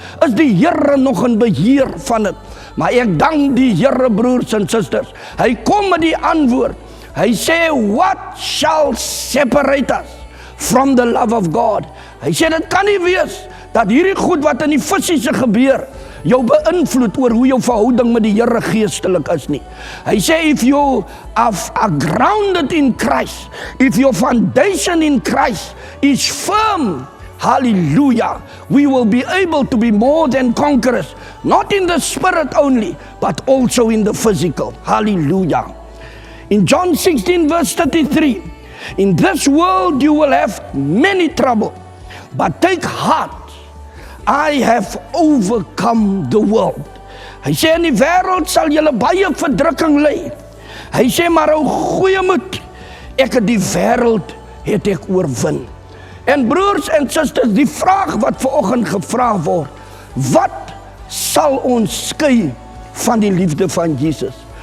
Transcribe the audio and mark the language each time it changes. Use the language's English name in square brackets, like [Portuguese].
[Afrikaans] Is die Here nog in beheer van dit? Maar ek dank die Here, broers en susters. Hy kom met die antwoord. Hy sê, [English] what shall separate us from the love of God? [Afrikaans] Hy sê, dit kan nie wees dat hierdie goed wat in die fisiese gebeur jou beïnvloed oor hoe jou verhouding met die Here geestelik is nie. Hy sê, [English] if you are grounded in Christ, if your foundation in Christ is firm, hallelujah, we will be able to be more than conquerors, not in the spirit only, but also in the physical. Hallelujah. In John 16 verse 33, in this world you will have many trouble, but take heart, I have overcome the world. [Afrikaans] Hy sê, in die wêreld sal julle baie verdrukking ly. Hy sê, maar hou goeie moed, ek het die wêreld het ek oorwin. En broers en susters, die vraag wat vanoggend gevra word, wat sal ons skei van die liefde van Jesus?